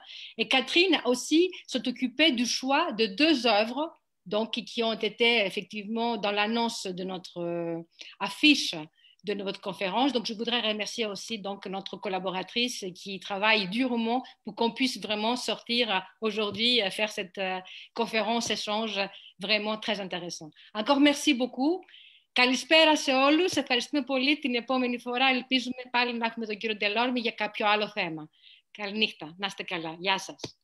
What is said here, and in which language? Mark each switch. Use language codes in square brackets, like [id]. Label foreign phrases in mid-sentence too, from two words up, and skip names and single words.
[fr] Et Catherine aussi s'est occupée du choix de 2 œuvres donc, qui ont été effectivement dans l'annonce de notre affiche de notre conférence. Donc, je voudrais remercier aussi donc, notre collaboratrice qui travaille durement pour qu'on puisse vraiment sortir aujourd'hui, faire cette conférence-échange vraiment très intéressant. Encore merci beaucoup. [el] Καλησπέρα σε όλους. Ευχαριστούμε πολύ. Την επόμενη φορά ελπίζουμε πάλι να έχουμε τον κύριο Ντελόρμη για κάποιο άλλο θέμα. Καληνύχτα. Να είστε καλά. Γεια σας.